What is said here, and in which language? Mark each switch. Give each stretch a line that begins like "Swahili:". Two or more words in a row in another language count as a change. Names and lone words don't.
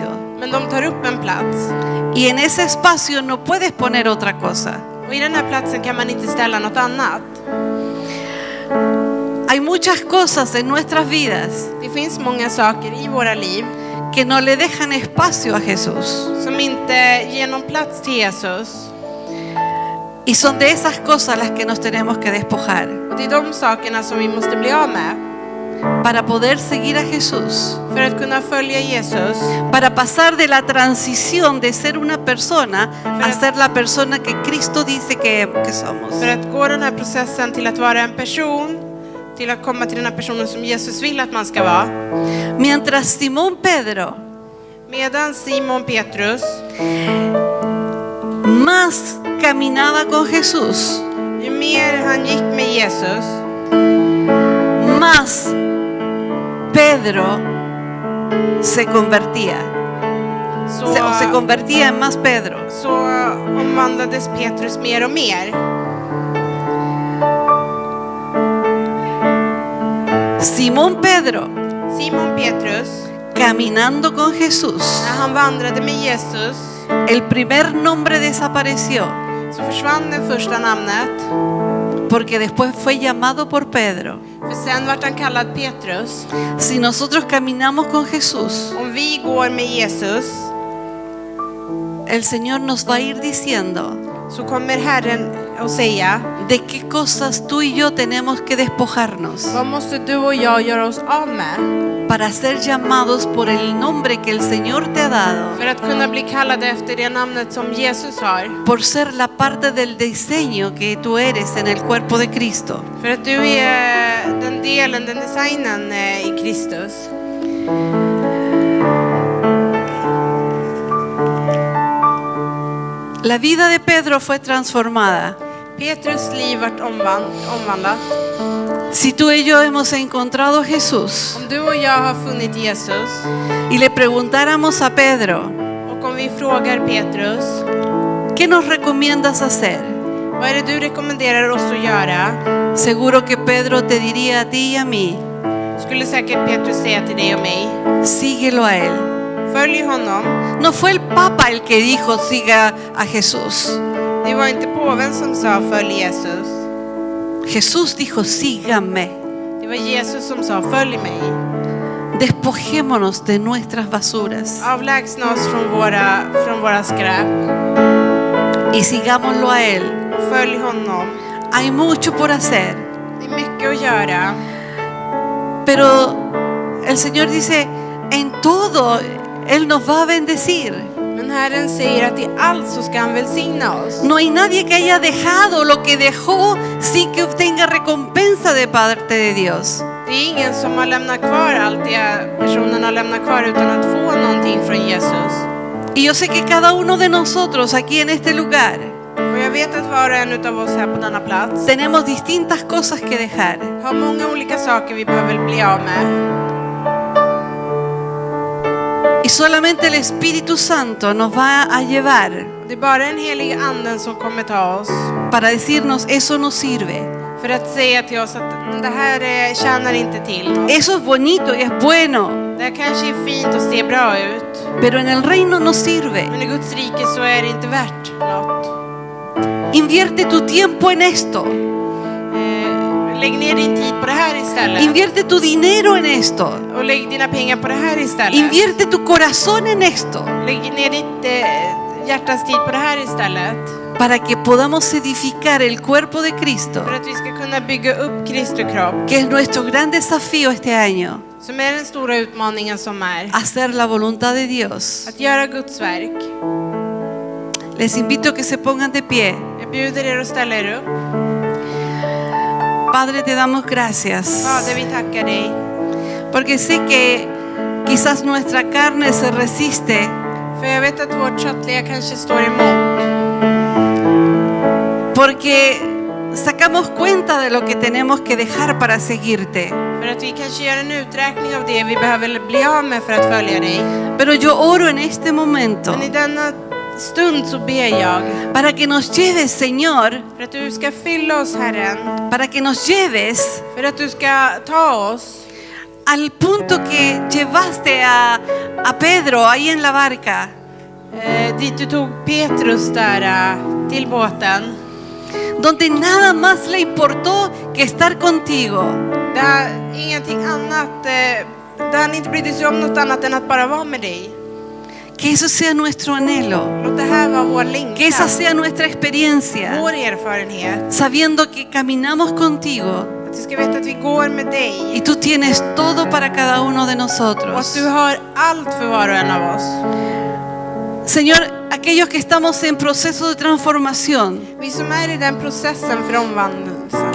Swedish: Men de tar upp en plats.
Spanish: Y en ese espacio no puedes poner otra cosa.
Swedish: Och i den här platsen kan man inte ställa något annat.
Spanish: Hay muchas cosas en nuestras vidas
Swedish: Det finns många saker i våra liv
Spanish: que no le dejan espacio a Jesús.
Swedish: som inte ger någon plats till Jesus.
Spanish: Y son de esas cosas las que nos tenemos que despojar
Swedish: Och det är de sakerna som vi måste bli av med.
Spanish: para poder seguir a Jesús.
Swedish: För att kunna följa Jesus.
Spanish: Para pasar de la transición de ser una persona a ser la persona que Cristo dice que somos.
Swedish: För att gå den här processen till att vara en person. Till att komma till den här personen som Jesus vill att man ska vara.
Spanish: Mientras Simón Pedro
Swedish: Medan Simon Petrus
Spanish: más caminaba con Jesús,
Swedish: ju mer han gick med Jesus,
Spanish: más Pedro se convertía. Se convertía en más Pedro.
Swedish: så omvandlades Petrus mer och mer.
Spanish: Simón Pedro
Swedish: Simon Petrus,
Spanish: caminando con Jesús,
Swedish: när han vandrade med Jesus,
Spanish: el primer nombre desapareció
Swedish: så försvann det första namnet.
Spanish: porque después fue llamado por Pedro.
Swedish: För sen vart han kallad Petrus.
Spanish: Si nosotros caminamos con Jesús,
Swedish: Om vi går med Jesus
Spanish: el Señor nos va a ir diciendo
Swedish: så kommer Herren att säga:
Spanish: de qué cosas tú y yo tenemos que despojarnos
Swedish: vad måste du och jag göra oss av med
Spanish: para ser llamados por el nombre que el Señor te ha dado,
Swedish: för att kunna bli kallade efter det namnet som Jesus har.
Spanish: por ser la parte del diseño que tú eres en el cuerpo de Cristo.
Swedish: För att du är den delen, den designen i Kristus.
Spanish: La vida de Pedro fue transformada.
Swedish: Petrus liv vart omvandlat.
Spanish: Si tú y yo hemos encontrado a Jesús
Swedish: Om du och jag har funnit Jesus
Spanish: y le preguntáramos a Pedro,
Swedish: och om vi frågar Petrus:
Spanish: ¿qué nos recomiendas hacer?
Swedish: vad är det du rekommenderar oss att göra?
Spanish: Seguro que Pedro te diría a ti y a mí,
Swedish: Skulle säkert Petrus säga till dig och mig:
Spanish: síguelo a él.
Swedish: följ honom.
Spanish: No fue el Papa el que dijo siga a Jesús.
Swedish: Det var inte påven som sa följ Jesus.
Spanish: Jesús dijo sígame.
Swedish: Det var Jesus som sa följ mig.
Spanish: Despojémonos de nuestras basuras
Swedish: Avlägsna oss från våra skräp
Spanish: y sigámoslo a él.
Swedish: och följ honom.
Spanish: Hay mucho por hacer,
Swedish: Det är mycket att göra.
Spanish: pero el Señor dice, en todo Él nos va a bendecir.
Swedish: Men Herren säger att i allt så ska han välsigna oss.
Spanish: No hay nadie que haya dejado lo que dejó sin que obtenga recompensa de parte de Dios.
Swedish: Det är ingen som har lämnat kvar allt det personen har lämnat kvar utan att få någonting från Jesus.
Spanish: Y yo sé que cada uno de nosotros aquí en este lugar
Swedish: Och jag vet att var och en utav oss här på denna plats
Spanish: tenemos distintas cosas que dejar.
Swedish: har många olika saker vi behöver bli av med.
Spanish: Y solamente el Espíritu Santo nos va a llevar
Swedish: Det är bara den helige anden som kommer ta oss
Spanish: para decirnos eso no sirve.
Swedish: för att säga till oss att det här tjänar inte till något.
Spanish: Eso es bonito y es bueno,
Swedish: Det här kanske är fint och ser bra ut,
Spanish: pero en el reino no sirve.
Swedish: men i Guds rike så är det inte värt något.
Spanish: Invierte tu tiempo en esto.
Swedish: Lägg ner din tid på det här istället.
Spanish: Invierte tu dinero en esto.
Swedish: Och lägg dina pengar på det här istället.
Spanish: Invierte tu corazón en esto.
Swedish: Lägg ner ditt hjärtas tid på det här istället.
Spanish: Para que podamos edificar el cuerpo de Cristo,
Swedish: För att vi ska kunna bygga upp Kristi kropp.
Spanish: que es nuestro gran desafío este año.
Swedish: som är den stora utmaningen som är
Spanish: hacer la voluntad de Dios.
Swedish: att göra Guds verk.
Spanish: Les invito a que se pongan de pie.
Swedish: Jag bjuder er att ställa er upp.
Spanish: Padre, te damos gracias.
Swedish: Fader, vi tackar dig.
Spanish: Porque sé que quizás nuestra carne se resiste.
Swedish: För jag vet att vårt köttliga kanske står emot.
Spanish: Porque sacamos cuenta de lo que tenemos que dejar para seguirte.
Swedish: För att vi kanske gör en uträkning av det vi behöver bli av med för att följa dig.
Spanish: Pero yo oro en este momento
Swedish: Men i denna stund så ber jag
Spanish: para que nos lleves, Señor,
Swedish: för att du ska fylla oss, Herren.
Spanish: para que nos lleves
Swedish: För att du ska ta oss
Spanish: al punto que llevaste a Pedro ahí en la barca.
Swedish: dit du tog Petrus där till båten.
Spanish: Donde nada más le importó que estar contigo.
Swedish: Där ingenting annat, där han inte brydde sig om något annat än att bara vara med dig.
Spanish: Que eso sea nuestro anhelo.
Swedish: Låt det här vara vår
Spanish: Que esa
Swedish: längtan,
Spanish: sea nuestra experiencia.
Swedish: vår erfarenhet.
Spanish: Sabiendo que caminamos contigo
Swedish: Att du ska veta att vi går med
Spanish: y
Swedish: dig
Spanish: tú tienes todo para cada uno de
Swedish: och att
Spanish: nosotros.
Swedish: du har allt för var och en av oss.
Spanish: Señor, aquellos que estamos en proceso de transformación,
Swedish: Vi som är i den processen för omvandelse.